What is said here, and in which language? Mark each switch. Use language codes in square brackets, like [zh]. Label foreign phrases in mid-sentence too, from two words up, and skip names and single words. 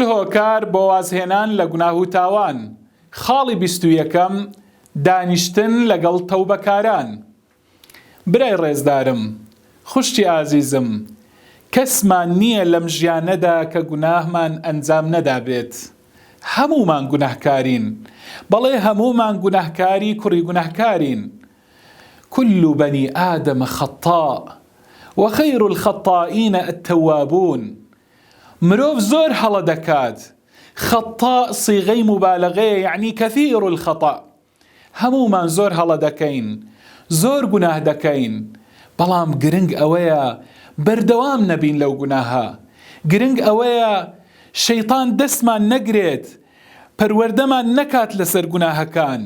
[ckb] تەوبەکار بۆ وازهێنان لە گوناه و تاوان. خاڵی 21 دانیشتن لەگەڵ تەوبەکاران. برای ڕێزدارم، خوشتی ئازیزم، کەسمان نییە لەم ژیانەدا کە گوناهمان ئەنجام نەدابێت. هەموومان گوناهکارین، بەڵێ هەموومان گوناهکاری کوڕی گوناهکارین. [ar] كل بني آدم خطاء وخير الخطائين التوابون. [ckb] مرۆڤ زۆر هەڵە دەکات. خطاء صيغەی مبالغەیە، یعنی [ar] كثير الخطأ. [ckb] هەموومان زۆر هەڵە دەکەین، زۆر گوناه دەکەین، بەڵام گرنگ ئەوەیە بەردەوام نەبین لەو گوناهە. گرنگ ئەوەیە شەیطان دەستمان نەگرێت، پەروەردەمان نەکات لەسەر گوناهەکان.